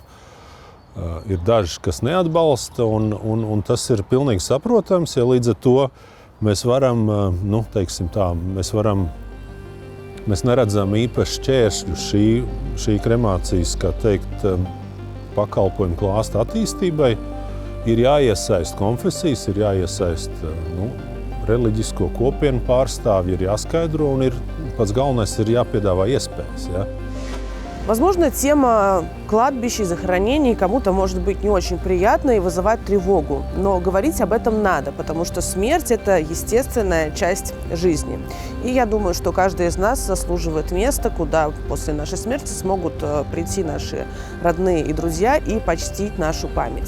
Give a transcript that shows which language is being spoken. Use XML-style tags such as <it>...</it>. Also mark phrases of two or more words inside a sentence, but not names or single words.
<lv>Ir daži, kas neatbalsta, un tas ir pilnīgi saprotams, ja līdz ar to mēs varam, mēs neredzam īpaši šķēršļu šī kremācijas, kā teikt, pakalpojumu klāsta attīstībai. Ir jāiesaist konfesijas, ir jāiesaist reliģisko kopienu pārstāvji, ir jāskaidro un pats galvenais ir jāpiedāvā iespējas. Ja?</lv> <ru>Возможно, тема кладбищ и захоронений кому-то может быть не очень приятна и вызывать тревогу. Но говорить об этом надо, потому что смерть – это естественная часть жизни. И я думаю, что каждый из нас заслуживает места, куда после нашей смерти смогут прийти наши родные и друзья и почтить нашу память.</ru>